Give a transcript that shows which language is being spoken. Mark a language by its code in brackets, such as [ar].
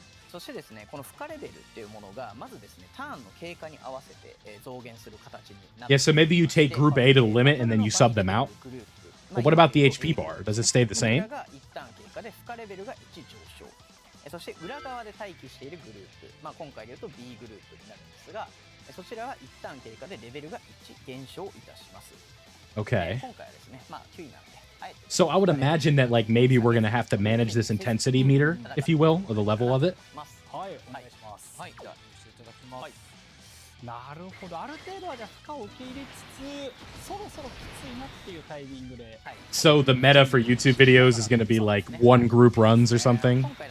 [ja] そしてですね、この負荷レベルっていうものがまずですね、ターンの経過に合わせて増減する形になって。 [en] Yeah, so maybe you take Group A to the limit and then you sub them out. But what about the HP bar? Does it stay the same? [ja] 一旦経過で負荷レベルが1上昇。そして裏側で待機しているグループ、まあ今回で言うと B グループになるんですが、そちらは一旦経過でレベルが1減少いたします。 [en] Okay. [ja] 今回はですね、まあ9位なんで。 [en] So I would imagine that like maybe we're gonna have to manage this intensity meter, if you will, or the level of it. [ja] はい、お願いします。はい、ではしていただきます。なるほど、ある程度はじゃあ負荷を受け入れつつ、そろそろきついなっていうタイミングで。 [en] So the meta for YouTube videos is gonna be like one group runs or something.